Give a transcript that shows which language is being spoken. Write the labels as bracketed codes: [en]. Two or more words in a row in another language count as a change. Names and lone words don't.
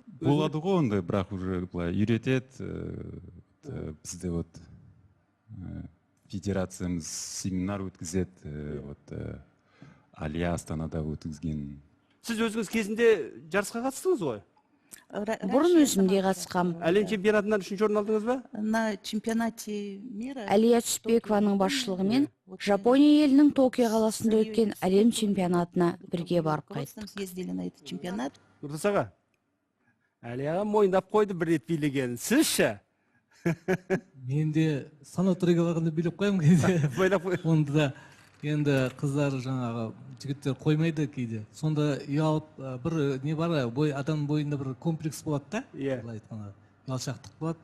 [kk] Болады ғой ондай, бірақ уже үйретеді. Бізде федерациямыз семинар өткізеді, Алия Астанада өткізген. Сіз өзіңіз кезінде жарысқа қатыстыңыз ғой? Бұрын өзімде қатысқам. Әлем чемпионатынан 3-ші орын алдыңыз ба? [ru] На чемпионате мира. [kk] Әлия Түспекованың басшылығымен Жапония елінің Токио қаласында өткен әлем чемпионатына бірге барып қайттық. [ru] Ездили на этот чемпионат. [kk] Нұртас аға, Әлияға мойындап қойды бір рет билеген. Сіз ше? Мен де санаторийға барғанда билеп қоямын кейде. Онда да енді қыздар жаңағы жігіттер қоймайды кейде. Сонда ұялып бір не бар, адам бойында бір комплекс болады да, былай айтқанда, ұялшақтық болады.